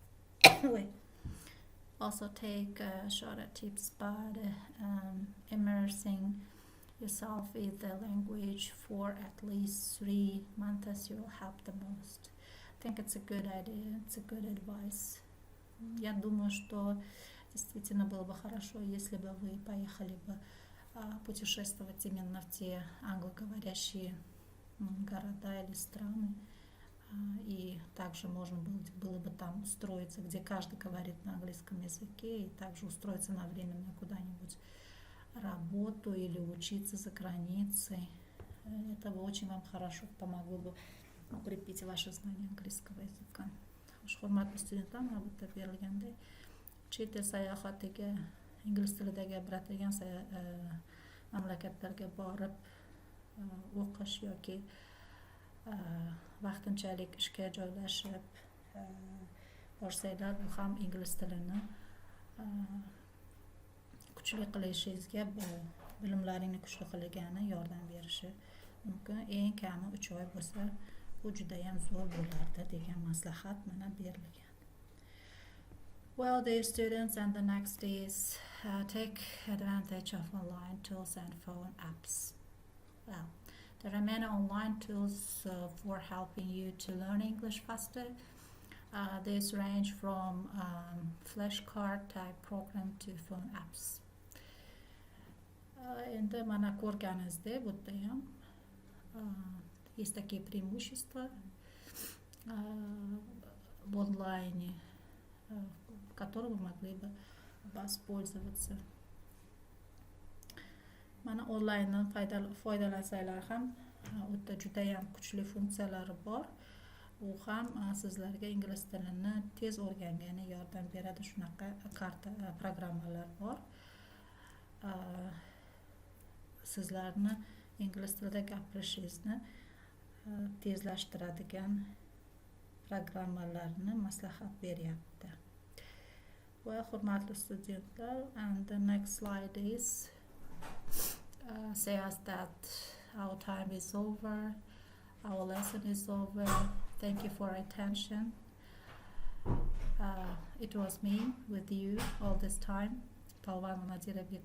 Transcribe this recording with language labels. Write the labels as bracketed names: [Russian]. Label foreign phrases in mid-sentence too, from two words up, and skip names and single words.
[English] Also take shorter tips, but immersing yourself in the language for at least 3 months will help the most. I think it's a good idea, it's a good advice. [Russian] Я думаю, что действительно было бы хорошо, если бы вы поехали бы путешествовать именно в те англоговорящие города или страны. И также можно было бы там устроиться, где каждый говорит на английском языке, и также устроиться на временную куда-нибудь работу или учиться за границей. Это бы очень вам хорошо помогло бы укрепить ваше знание английского языка. [Uzbek] Hurmatli studentlar, mana bu yerda berilganday chet el sayohatiga, ingliz tilida gapiradigan mamlakatlarga borib o'qish yoki vaqtinchalik ishga joylashib borsanglar, bu ham ingliz tilini kuchli qilishingizga, bilimlaringni kuchli qilgani yordam berishi mumkin. Eng kami 3 oy bo'lsa, bu juda ham zo'r bo'lardi degan maslahat mana berilgan. [English] Well, dear students, and the next is take advantage of online tools and phone apps. Well, there are many online tools for helping you to learn English faster. These range from flashcard type program to phone apps. [Uzbek] Endi mana ko'rganingizdek, bu yerda ham [Russian] есть такие преимущества в онлайне, которым вы могли бы воспользоваться. [Uzbek] Mana onlayndan foydalansanglar ham o'ta juda ham kuchli funksiyalari bor. U ham sizlarga ingliz tilini tez o'rganganga yordam beradi. Shunaqa programmalar bor. Sizlarni ingliz tilida gapirishingizni tezlashtiradigan programmalarni maslahat beryapti. Va hurmatli studentlar, [English] and the next slide is says that our time is over, our lesson is over. Thank you for attention. It was me with you all this time. Polvonova Nadira Bekbergenova.